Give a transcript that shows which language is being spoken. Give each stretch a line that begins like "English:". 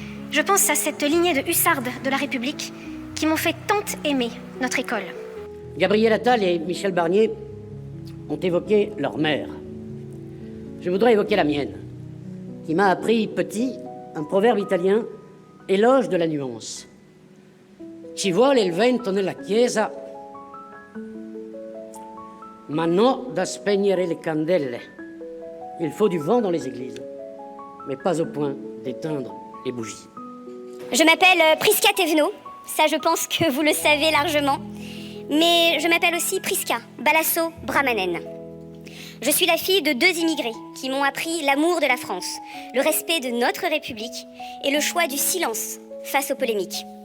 French: Je pense à cette lignée de hussardes de la République qui m'ont fait tant aimer notre école. Gabriel Attal et Michel Barnier ont évoqué leur mère. Je voudrais évoquer la mienne, qui m'a appris petit un proverbe italien, éloge de la nuance.
Italian: Ci vuole il vento nella chiesa, ma no da spegnere le candele.
French: Il faut du vent dans les églises, mais pas au point d'éteindre les bougies. Je m'appelle Prisca Thévenot, ça je pense que vous le savez largement, mais je m'appelle aussi Prisca Balasso Brahmanen. Je suis la fille de deux immigrés qui m'ont appris l'amour de la France, le respect de notre République et le choix du silence face aux polémiques.